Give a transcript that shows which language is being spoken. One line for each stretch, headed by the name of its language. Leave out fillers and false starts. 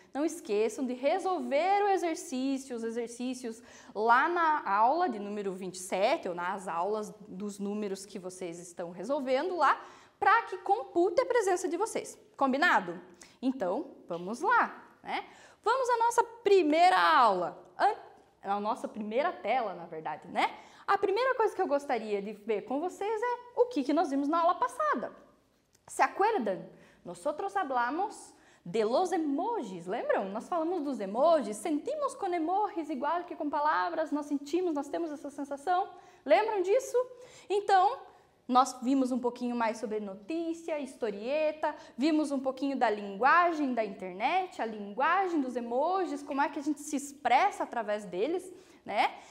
Portuguese: Não esqueçam de resolver os exercícios lá na aula de número 27, ou nas aulas dos números que vocês estão resolvendo lá, para que compute a presença de vocês. Combinado? Então, vamos lá, né? Vamos à nossa primeira aula, a nossa primeira tela, na verdade, né? A primeira coisa que eu gostaria de ver com vocês é o que nós vimos na aula passada.
Spanish: ¿Se acuerdan? Nosotros hablamos de los emojis,
Portuguese: lembram? Nós falamos dos emojis, sentimos com emojis igual que com palavras, nós sentimos, nós temos essa sensação. Lembram disso? Então, nós vimos um pouquinho mais sobre notícia, historieta, vimos um pouquinho da linguagem da internet, a linguagem dos emojis, como é que a gente se expressa através deles, né?